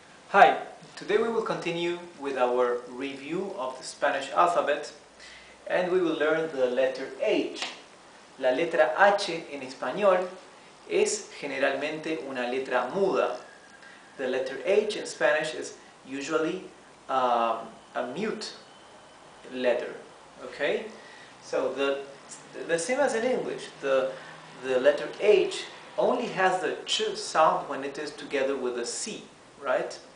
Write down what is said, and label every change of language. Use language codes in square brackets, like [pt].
[en] Hi, today we will continue with our review of the Spanish alphabet and we will learn the letter H. [es] La letra H en español es generalmente una letra muda. [en] The letter H in Spanish is usually a mute letter. Okay? So the same as in English, the letter H only has the ch sound when it is together with a C, right?